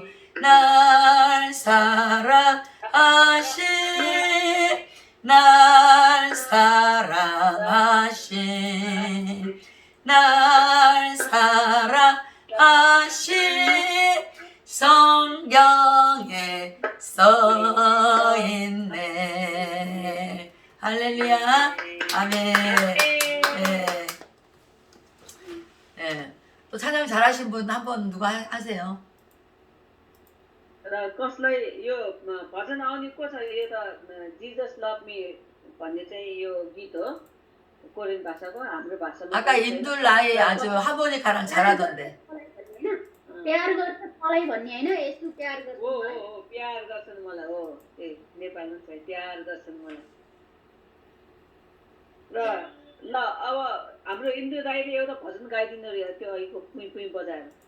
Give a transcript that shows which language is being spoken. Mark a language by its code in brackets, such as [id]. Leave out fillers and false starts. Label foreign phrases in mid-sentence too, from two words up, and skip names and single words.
[ko] 날 사랑하신 날 사랑하신 날 사랑하신 성경에 써있네. 할렐루야. 아멘. 네. 네. 또 찬양 잘하신 분 한 번 누가 하세요? [ne] र कसलाई यो भजन आउने को छ? यो त जिजस लभ मी भन्ने चाहिँ यो गीत हो, कोरियन भाषाको, हाम्रो भाषामा [ko] 아까 인둘라이 아주 하모니카랑 잘하던데. [ne] प्यार गर्छ मलाई भन्ने हैन, यसो प्यार गर्छ हो हो मलाई। हो, प्यार गर्छन् मलाई। हो, ए नेपालमा छ, प्यार गर्छन् मलाई। र ल अब हाम्रो इन्दु दाइले एउटा भजन गाइदिनु રહ્યો त्यो अहिलेको कुइ कुइ बजाएर।